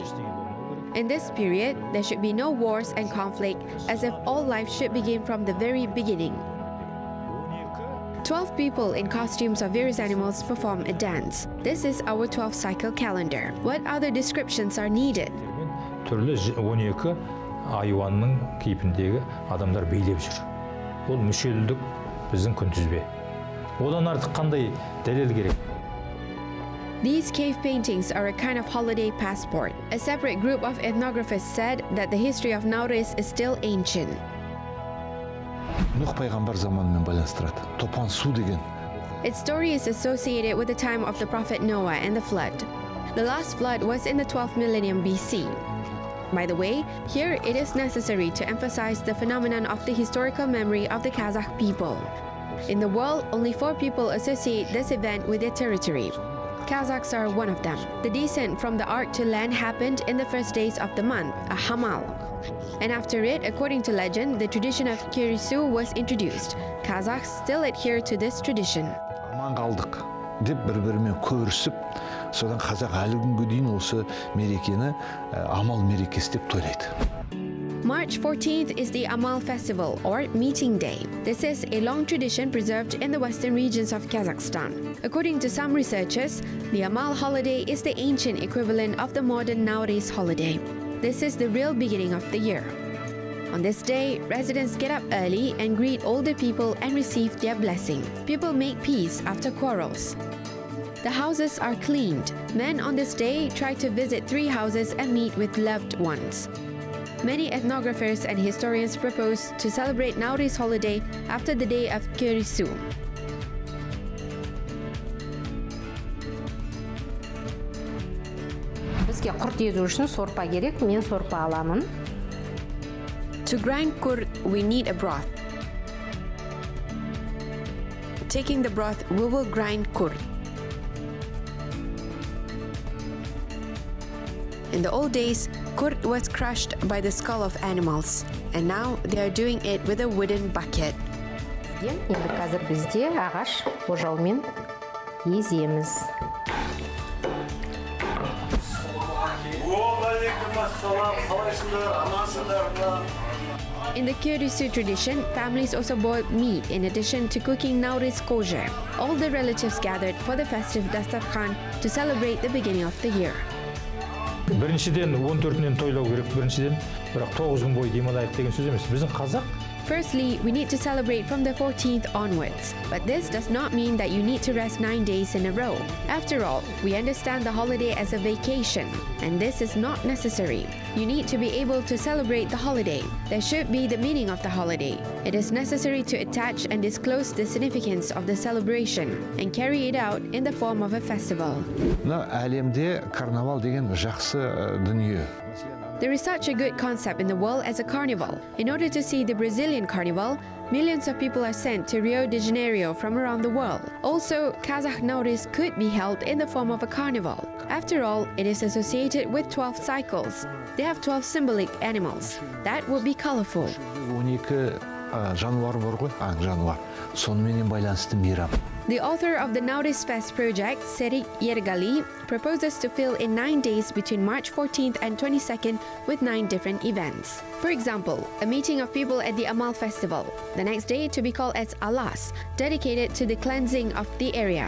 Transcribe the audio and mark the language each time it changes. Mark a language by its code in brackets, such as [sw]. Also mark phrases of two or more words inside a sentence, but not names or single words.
[en] In this period, there should be no wars and conflict, as if all life should begin from the very beginning. 12 people in costumes of various animals perform a dance. This is our 12 cycle calendar. What other descriptions are needed? [kk] Түрлі 12 айуанның кейпіндегі адамдар билеп жүр. Ол мүшелдік біздің күнтізбе. Одан артық қандай дәлел керек? [en] These cave paintings are a kind of holiday passport. A separate group of ethnographers said that the history of Nauryz is still ancient. [kk] Нұх пайғамбар заманымен байланыстырады. Топан су деген. [en] Its story is associated with the time of the prophet Noah and the flood. The last flood was in the 12th millennium BC. By the way, here it is necessary to emphasize the phenomenon of the historical memory of the Kazakh people. In the world, only 4 people associate this event with their territory. Kazakhs are one of them. The descent from the ark to land happened in the first days of the month, a hamal. And after it, according to legend, the tradition of kerisu was introduced. Kazakhs still adhere to this tradition. [kk] Аман қалдық деп бір-бірімен көрісіп, содан қазақ әлі күнге дейін осы мерекені амал мерекесі деп тойлайды. [en] March 14th is the Amal festival, or meeting day. This is a long tradition preserved in the western regions of Kazakhstan. According to some researchers, the Amal holiday is the ancient equivalent of the modern Nauryz holiday. This is the real beginning of the year. On this day, residents get up early and greet older people and receive their blessing. People make peace after quarrels. The houses are cleaned. Men on this day try to visit 3 houses and meet with loved ones. Many ethnographers and historians propose to celebrate Nauryz holiday after the day of kerisu. [kk] Біз бізге құрт езу үшін сорпа керек. Мен сорпа аламын. [en] To grind kurd, we need a broth. Taking the broth, we will grind kurd. In the old days, kurd was crushed by the skull of animals, and now they are doing it with a wooden bucket. [kk] Енді қазір бізде ағаш ожаумен еземіз. [en] In the Kurdisu tradition, families also boiled meat in addition to cooking Nauryz kosher. All the relatives gathered for the festive dastarkhan to celebrate the beginning of the year. [kk] Біріншіден 14-нен тойлау керек біріншіден, бірақ 9 күн бойы демалайық деген сөз емес. Біздің қазақ [en] Firstly, we need to celebrate from the 14th onwards, but this does not mean that you need to rest 9 days in a row. After all, we understand the holiday as a vacation, and this is not necessary. You need to be able to celebrate the holiday. There should be the meaning of the holiday. It is necessary to attach and disclose the significance of the celebration and carry it out in the form of a festival. [kk] Әлемде карнавал деген жақсы дүние. [en] There is such a good concept in the world as a carnival. In order to see the Brazilian carnival, millions of people are sent to Rio de Janeiro from around the world. Also, Kazakh Nauryz could be held in the form of a carnival. After all, it is associated with 12 cycles. They have 12 symbolic animals. That would be colorful. [kk] 12 жануар бар ғой, жануар. Сонымен байланысты мейрам. [en] The author of the Nauryz Fest project, Serik Yergali, proposes to fill in 9 days between March 14th and 22nd with 9 different events. For example, a meeting of people at the Amal festival. The next day to be called as Alas, dedicated to the cleansing of the area.